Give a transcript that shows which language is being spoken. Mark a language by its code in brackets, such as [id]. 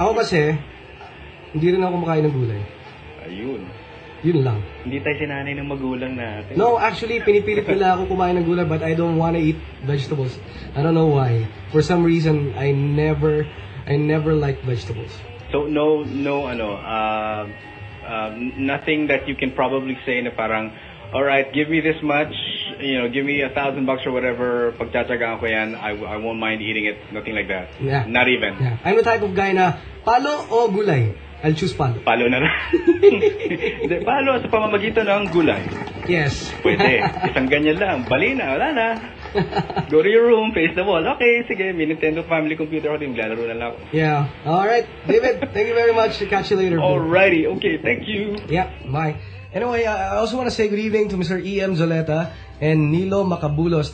[tl] Ako kasi, hindi rin ako kumakain ng gulay. Ayun. Yun lang. Hindi tayo sinanay ng magulang natin. [en] No, actually, [tl] pinipilit nila ako kumain ng gulay, [en] but I don't wanna eat vegetables. I don't know why. For some reason, I never like vegetables. So nothing that you can probably say na parang, all right, give me this much, you know, give me $1,000 or whatever, [tl] pagtatagaan ko yan, [en] I won't mind eating it, nothing like that. Yeah. Not even. Yeah. I'm the type of guy [tl] na palo o gulay, [en] I'll choose palo. [tl] Palo na lang. De, palo sa pamamagitan ng gulay. Yes. Pwede, isang ganyan lang, balina, wala na. [en] Go to your room, face the wall. [tl] Okay, sige, may Nintendo family computer ako, maglalaro na lang. [en] Yeah. All right, David, thank you very much. Catch you later. Alrighty, okay, thank you. Yeah, bye. Anyway, I also want to say good evening to Mr. E.M. Zoleta and Nilo Macabulos.